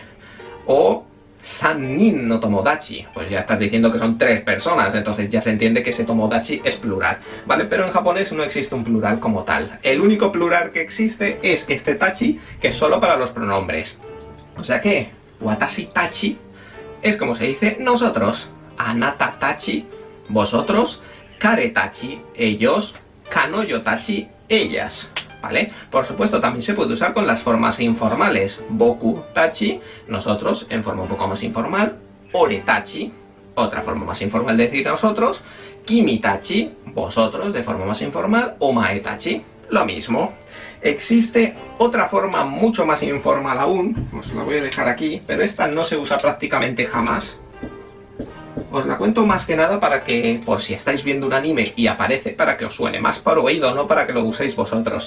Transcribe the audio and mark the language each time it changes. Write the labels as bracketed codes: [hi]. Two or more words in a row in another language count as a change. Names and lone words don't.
[es] O [ja] 三人の友達, [es] pues ya estás diciendo que son 3 personas, entonces ya se entiende que ese tomodachi es plural, ¿vale? Pero en japonés no existe un plural como tal. El único plural que existe es este tachi, que es solo para los pronombres. O sea que [ja] 私たち [es] es como se dice nosotros, [ja] あなたたち, [es] vosotros, [ja] 彼たち, [es] ellos, [ja] 彼女たち, [es] ellas, ¿vale? Por supuesto, también se puede usar con las formas informales. [ja] 僕たち, [es] nosotros, en forma un poco más informal. [ja] 俺たち, [es] otra forma más informal de decir nosotros. [ja] 君たち, [es] vosotros, de forma más informal. [ja] お前たち, [es] lo mismo. Existe otra forma mucho más informal aún, os la voy a dejar aquí, pero esta no se usa prácticamente jamás. Os la cuento más que nada para que, por si estáis viendo un anime y aparece, para que os suene más por oído, no para que lo uséis vosotros.